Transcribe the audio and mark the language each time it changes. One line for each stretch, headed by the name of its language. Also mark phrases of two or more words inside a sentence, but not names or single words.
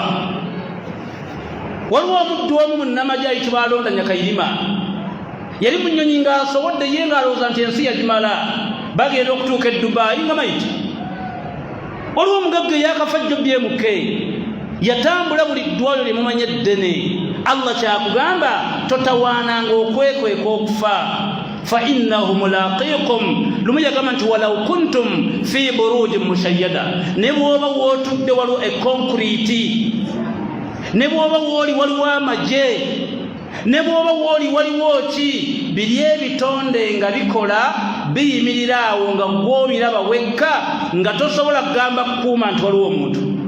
Ganda: Waliwo omuddu omu munnamagye ayitibwa Alonda Nyakayirima, yali mu nnyonyi ng'asobodde ye ng'alowooza nti ensi yagimala, bagenda okutuuka e Dubai nga mayiti. Waliwo omugagga eyakafajjo BMK, yatambula buli ddwaliro lye mumanye eddene. Allah kyakugamba totawaananga okwekweka okufa,
Arabic: فإنه ملاقيكم.
Ganda: Lumu yagamba nti
Arabic: ولو كنتم في بروج مشيدة,
Ganda: ne bw'oba wootudde waliwo ekonkuriti, ne bw'oba wooli waliwo amagye, ne bw'oba wooli waliwo ki, biri ebitonde nga bikola biyimirira awo nga gw'obiraba wekka, nga tosobola kugamba kukuuma nti waliwo omuntu.